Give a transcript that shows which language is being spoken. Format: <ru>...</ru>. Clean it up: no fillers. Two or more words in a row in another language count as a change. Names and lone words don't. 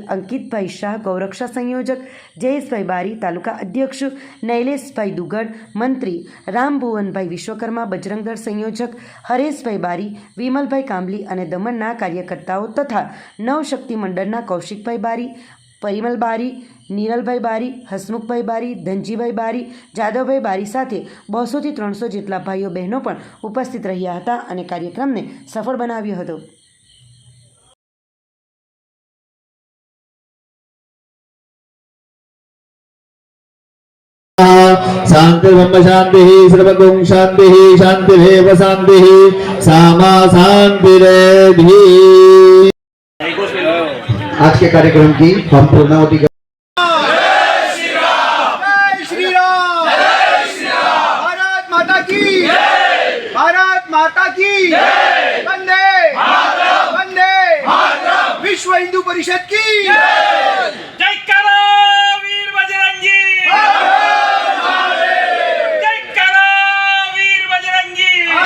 <gu>અંકિતભાઈ શાહ ગૌરક્ષા સંયોજક, જયેશભાઈ બારી તાલુકા અધ્યક્ષ, નૈલેશભાઈ દુગડ મંત્રી, રામભુવનભાઈ વિશ્વકર્મા બજરંગ દળ સંયોજક, હરેશભાઈ બારી, વિમલભાઈ કાંબલી અને દમણના કાર્યકર્તાઓ તથા નવશક્તિ મંડળના કૌશિકભાઈ બારી, પરિમલ બારી, નીરલભાઈ બારી, હસમુખભાઈ બારી, ધનજીભાઈ બારી, જાદવભાઈ બારી સાથે 200 થી 300 જેટલા ભાઈઓ બહેનો પણ ઉપસ્થિત રહ્યા હતા અને કાર્યક્રમને સફળ બનાવ્યો હતો।</gu> <sa>शांति ब्रह्म शांति सर्वगुण शांति शांतिरेव शांति सामा शांतिरेधि।</sa> <hi>आज के कार्यक्रम की हम पूर्णाहुति भारत माता की वंदे वंदे विश्व हिंदू परिषद की जय करो वीर बजरंगी, जय करो वीर बजरंगी।</hi>